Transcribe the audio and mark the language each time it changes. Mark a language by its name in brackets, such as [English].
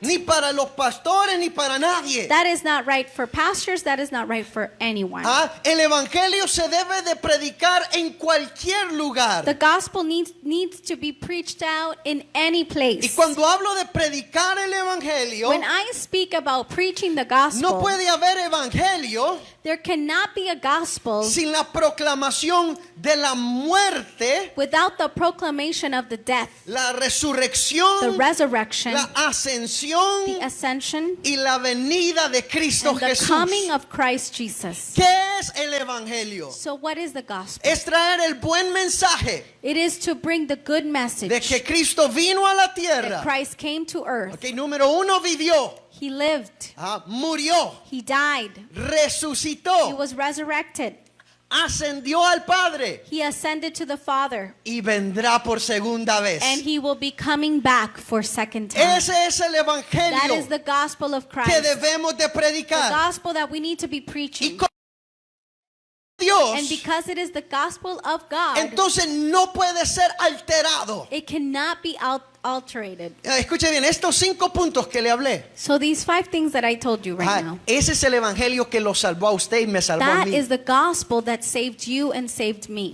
[Spanish] Ni para los pastores, ni para nadie. [English] That is not right for pastors. That is not right for anyone. [Spanish] El evangelio se debe de predicar en cualquier lugar. [English] The gospel needs to be preached out in any [Spanish] Y [English] place. [Spanish] cuando hablo de predicar el evangelio, [English] When I speak about preaching the gospel, [Spanish] no puede haber evangelio [English] There cannot be a gospel [Spanish] sin la proclamación de la muerte, [English] without the proclamation of the death, [Spanish] la [English] the [Spanish] resurrección, [English] resurrection, [Spanish] la ascensión [English] the ascension, [Spanish] y la venida de Cristo [English] and the [Spanish] Jesús. [English] coming of Christ Jesus. [Spanish] ¿Qué es el evangelio? [English] So what is the gospel? [Spanish] Es traer el buen mensaje [English] It is to bring the good [Spanish] de [English] message [Spanish] que Cristo vino a la [English] that [Spanish] tierra. [English] Christ came to earth. [Spanish] Ok, número uno, vivió, [English] He lived. [Spanish] murió, [English] He died. He [Spanish] resucitó, [English] was resurrected. [Spanish] ascendió al Padre [English] He ascended to the Father. [Spanish] y vendrá por segunda vez. [English] And he will be coming back for second time. [Spanish] Ese es el [English] That [Spanish] evangelio [English] is the gospel of [Spanish] que [English] Christ. [Spanish] debemos de predicar. [English] gospel that we need to be [Spanish] Y [English] preaching. [Spanish] con [English] And [Spanish] Dios, [English] because it is the gospel of God, [Spanish] entonces no puede ser alterado. [English] it cannot be alterated. [Spanish] Escuche bien, estos 5 puntos que le hablé. [English] So these 5 things that I told you right now, [Spanish] Ese es el evangelio que lo salvó a usted y me salvó a [English] that [Spanish] mí. [English] is the gospel that saved you and saved me.